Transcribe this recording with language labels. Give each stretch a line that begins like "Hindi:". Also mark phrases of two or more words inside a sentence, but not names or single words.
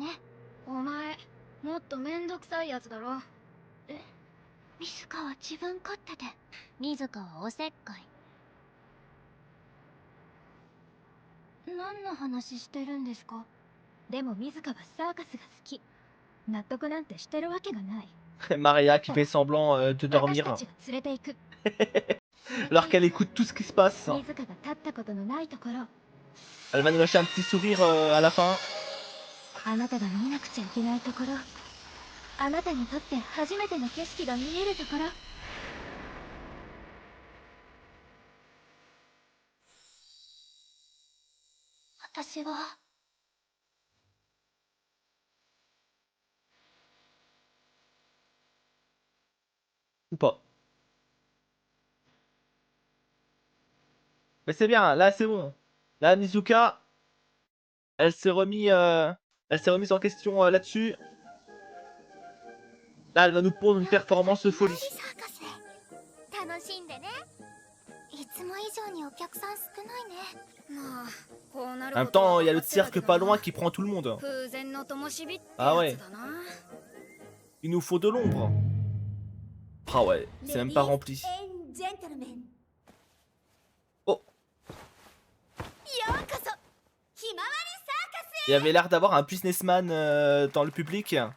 Japanese: お前もっとめんどくさいやつだろ。水香は自分勝手で。水香はおせっかい。何の話してるんですか？でも水香はサーカスが好き。納得なんてしてるわけがない。
French: Maria qui fait semblant de
Japanese: 私
French: dormir
Japanese: たちが連れて行く。
French: alors qu'elle écoute tout ce qui se passe.
Japanese: 水香が立ったことのないところ。
French: Elle va nous lâcher un petit sourire à la fin.
Japanese: あなたが見なくちゃいけないところ。あなたにとって初めての景色が見えるところ。私は
French: Ou pas. Mais c'est bien, là c'est bon. Là Mizuka, elle s'est remise en question là-dessus. Là elle va nous pondre une performance de folie.
Japanese: サーカス楽しんでね。いつも以上にお客さん少ないね。まあこうなる
French: En
Japanese: こと
French: même
Japanese: は
French: temps, il y a
Japanese: 分
French: le
Japanese: かってた
French: cirque
Japanese: けど
French: pas
Japanese: な。
French: loin qui prend tout le monde.
Japanese: 風前の灯火ってあやつだな。
French: Il nous faut de l'ombre. Ah ouais, c'est même pas rempli. Oh, il avait l'air d'avoir un businessman dans le public.